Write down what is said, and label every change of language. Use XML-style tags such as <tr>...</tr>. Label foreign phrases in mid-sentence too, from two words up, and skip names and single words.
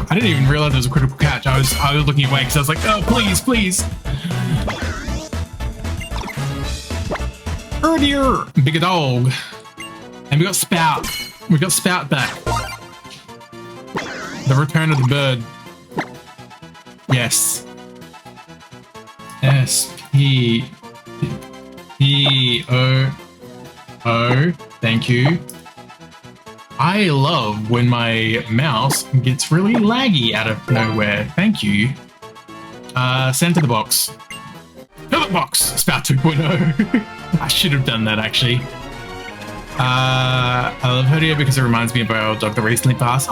<en>I didn't even realize there was a critical catch. I was looking away because I was like, oh, please. Oh dear. Bigger dog. And we got Spout. We got Spout back. The return of the bird. Yes. S-P-E-O-O. Thank you. I love when my mouse gets really laggy out of nowhere. Thank you. Send to the box. To the box! Spout 2.0. I should have done that, actually. I love Herdia because it reminds me of our dog that recently passed.</en>